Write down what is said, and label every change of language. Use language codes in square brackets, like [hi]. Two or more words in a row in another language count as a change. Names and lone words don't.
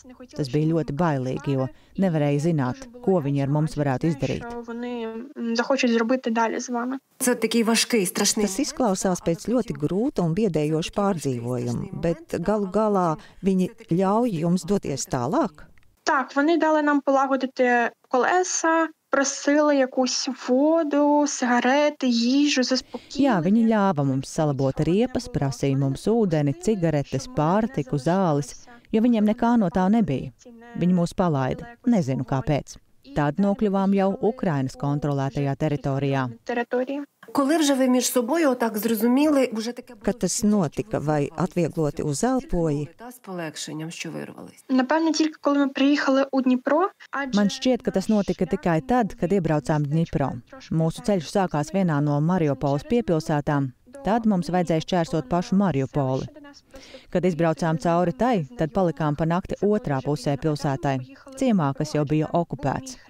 [lv] Tas bija ļoti bailīgi, jo nevarēja zināt, ko viņi ar mums varētu izdarīt. Tas izklausās pēc ļoti grūta un biedējoša pārdzīvojuma, bet galu galā viņi ļauj jums doties tālāk? [uk] Так, вони дали нам полагодити колеса, просили якусь воду, сигарети, їжу, заспокійливі. [lv] Jā, viņi ļāva mums salabot riepas, prasīja mums ūdeni, cigaretes, pārtiku, zāles, jo viņiem nekā no tā nebija. Viņi mūs palaida, nezinu kāpēc. Tad nokļuvām jau Ukrainas kontrolētajā teritorijā. [uk] Коли вже ви між собою так зрозуміли, вже таке [lv] Kad tas notika, vai atviegloti uzelpoji? [uk] з полегшенням, що вирвались. Напевно, тільки коли ми приїхали у Дніпро, [lv] Man šķiet, ka tas notika tikai tad, kad iebraucām Dņipro. Mūsu ceļš sākās vienā no Mariupoles piepilsētām. Tad mums vajadzēja šķērsot pašu Mariupoli. Kad izbraucām cauri tai, tad palikām pa nakti otrā pusē pilsētai, ciemā, kas jau bija okupēts.